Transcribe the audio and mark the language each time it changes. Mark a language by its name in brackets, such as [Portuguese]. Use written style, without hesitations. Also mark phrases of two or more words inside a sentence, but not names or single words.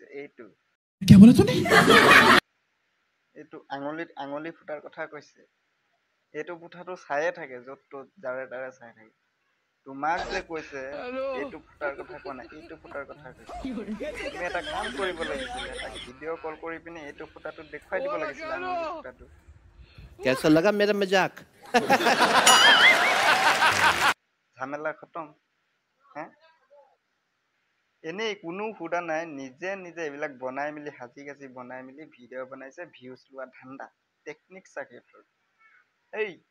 [Assamese] এইটো আঙুলি ফুটাৰ কথা কৈছে। এইটো ফুটাটো চায়ে থাকে, য'ত ত'ত যাৰে তাৰে চাই থাকে। তোমাক যে কৈছে এইটো ফুটাৰ কথা কোৱা নাই, এইটো ফুটাৰ কথা কৈছে। তুমি এটা কাম কৰিব লাগিছিলে, এটা ভিডিঅ' কল কৰি পিনে এইটো ফুটাটো দেখুৱাই দিব লাগিছিলে, আঙুলি ফুটাটো। [Hindi] कैसा लगा मेरा मजाक? [Assamese] ঝামেলা খতম। হা, এনেই কোনো সুধা নাই, নিজে নিজে এইবিলাক বনাই মেলি, সাজি কাচি বনাই মেলি ভিডিঅ' বনাইছে, ভিউজ লোৱা ধান্দা, টেকনিক চাগে তোৰ। এই